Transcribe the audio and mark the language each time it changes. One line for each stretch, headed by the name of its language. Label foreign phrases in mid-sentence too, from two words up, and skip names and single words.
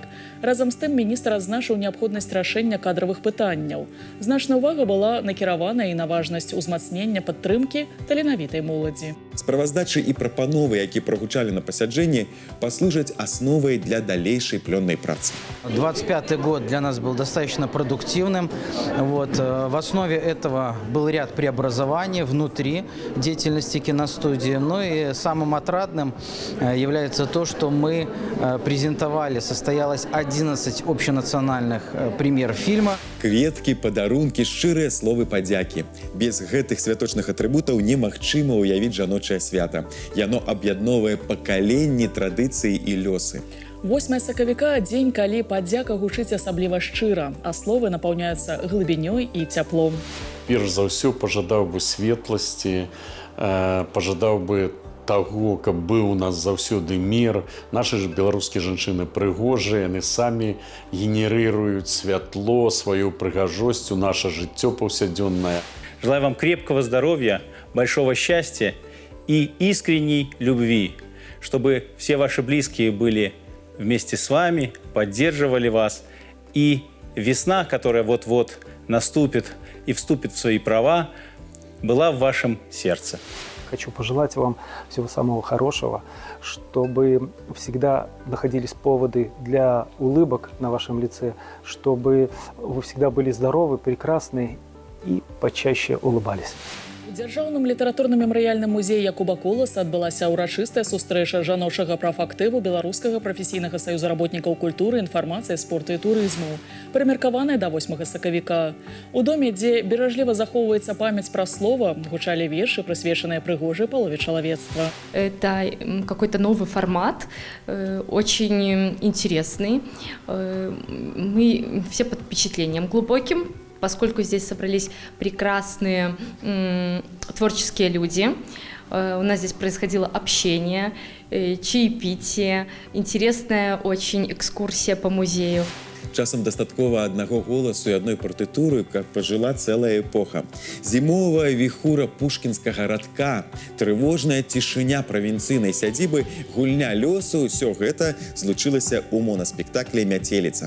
Belarusian: Разам з тым міністр адзначыў неабходнасць рашэння кадравых пытанняў. Значная ўвага была накіравана і на важнасць узмацнення падтрымкі таленавітай моладзі. Справаздачы і прапановы, які прагучалі на пасяджэнні, паслужаць асновай для далейшай плённай працы.
Russian: 25-й год для нас был достаточно продуктивным. В основе этого был ряд преобразований внутри деятельности киностудии. Ну и самым отрадным является то, что мы презентовали, состоялось 11 общенациональных премьер фильма.
Belarusian: Кветкі, падарункі, шчырыя словы падзякі. Без гэтых святочных атрыбутаў немагчыма ўявіць жаночае свята. Яно аб'ядноўвае пакаленні, традыцыі і лёсы. 8 сакавіка – дзень, калі падзяка гучыць асабліва шчыра, а словы напаўняюцца глыбінёй і цяплом. Перш за ўсё пажадаў бы светласці, пажадаў бы таго, каб быў у нас заўсёды мір. Нашы ж беларускія жанчыны прыгожыя, яны самі генерыруюць святло, сваю прыгажосць у наше жыццё паўсядзённае.
Russian: Желаю вам крепкого здоровья, большого счастья и искренней любви, чтобы все ваши близкие были вместе с вами, поддерживали вас. И весна, которая вот-вот наступит и вступит в свои права, была в вашем сердце. Хочу пожелать вам всего самого хорошего, чтобы всегда находились поводы для улыбок на вашем лице, чтобы вы всегда были здоровы, прекрасны и почаще улыбались.
Belarusian: У дзяржаўным літаратурна-мемарыяльным музеі Якуба Коласа адбылася ўрачыстая сустрэча жаночага прафактыву Беларускага прафесійнага саюза работнікаў культуры, інфармацыі, спорту і турызму, прымеркаваная да 8 сакавіка. У доме, дзе беражліва захоўваецца памяць пра слова, гучалі вершы, прысвечаныя прыгожай палове чалавецтва.
Russian: Это какой-то новый формат, очень интересный. Мы все под впечатлением глубоким, поскольку здесь собрались прекрасные творческие люди. У нас здесь происходило общение, чаепитие, интересная очень экскурсия по музею.
Belarusian: Часам дастаткова аднаго голасу і адной партытуры, каб пажыла цэлая эпоха. Зімовая віхура пушкінскага радка, трывожная цішыня правінцыйнай сядзібы, гульня лёсу – ўсё гэта злучылася ў монаспектаклі «Мяцеліца».